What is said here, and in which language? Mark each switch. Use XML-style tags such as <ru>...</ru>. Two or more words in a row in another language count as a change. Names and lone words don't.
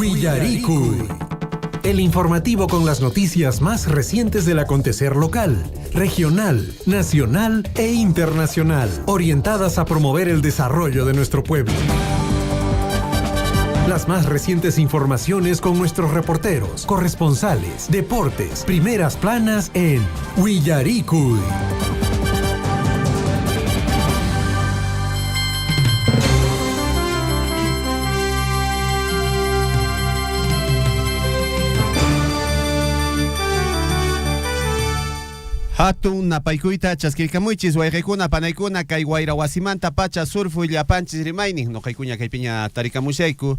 <es>El informativo con las noticias más recientes del acontecer local, regional, nacional e internacional, orientadas a promover el desarrollo de nuestro pueblo. Las más recientes informaciones con nuestros reporteros, corresponsales, deportes, primeras planas en Willaricui.</es> <qu>Hatun napaykuita chaskirkamuychis wayqikuna panaykuna kay wayra wasimanta pacha surfu llapanchis rimaynin noqaykuña kaypiña tarikamushayku</qu>